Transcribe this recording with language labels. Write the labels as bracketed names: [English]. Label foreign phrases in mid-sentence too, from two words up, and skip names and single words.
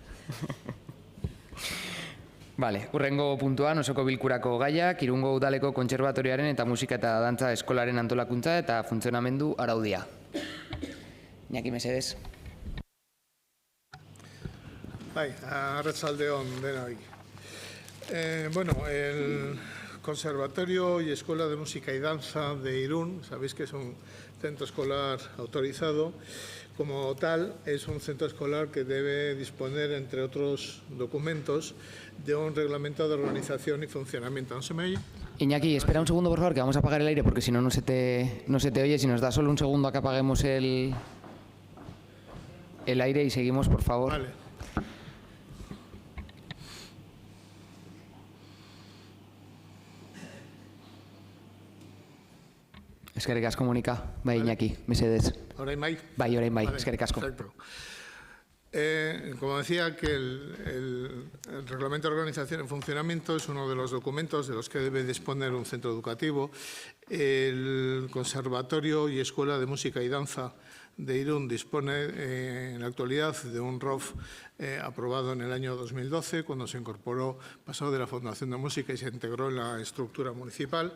[Basque] Vale, urrengo puntuan osoko bilkurako gaiak, Irungo Udaleko Kontserbatorioaren eta Musika eta Dantza Eskolaren antolakuntza eta funtzionamendu araudia. Iñaki, mesedez. Bai, arratsalde on denoi. [Spanish] Bueno, el Conservatorio y Escuela de Música y Danza de Irún, sabéis que es un centro escolar autorizado. Como tal, es un centro escolar que debe disponer, entre otros documentos, de un reglamento de organización y funcionamiento. ¿No se me oye? Iñaki, espera un segundo, por favor, que vamos a apagar el aire, porque si no, no se te oye. Si nos da solo un segundo a que apaguemos el aire y seguimos, por favor. [Basque] Vale. Eskerrik asko, Mónica. Bai, Iñaki, mesedez. ¿Orain bai? Bai, orain bai, Vale, eskerrik asko. [Spanish] Perfecto. Como decía, que el Reglamento de Organización y Funcionamiento es uno de los documentos de los que debe disponer un centro educativo. El Conservatorio y Escuela de Música y Danza de Irún dispone en la actualidad de un ROF aprobado en el año 2012, cuando se incorporó, pasó de la Fundación de Música y se integró en la estructura municipal.